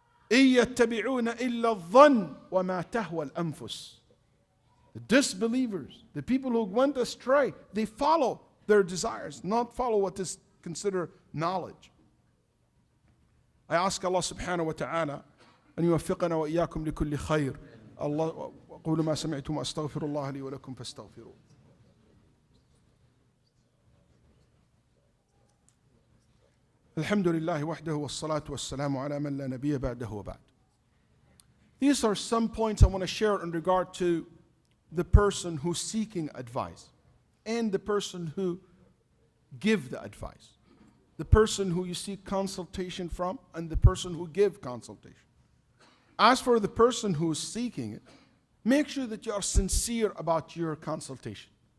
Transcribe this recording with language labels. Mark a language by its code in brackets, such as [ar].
[ar] إِن يَتَّبِعُونَ إِلَّا الظَّنَّ وَمَا تَهْوَى الْأَنفُسِ. [en] The disbelievers, the people who went astray, they follow their desires, not follow what is considered knowledge. I ask Allah subhanahu wa ta'ala [ar] أن يوفقنا وإياكم لكل خير. الله أقول ما سمعتم وأستغفر الله لي ولكم فاستغفروه. الحمد لله وحده والصلاة والسلام على من لا نبي بعده وبعد. [en] These are some points I want to share in regard to the person who's seeking advice and the person who give the advice. The person who you seek consultation from and the person who give consultation. As for the person who is seeking it, make sure that you are sincere about your consultation.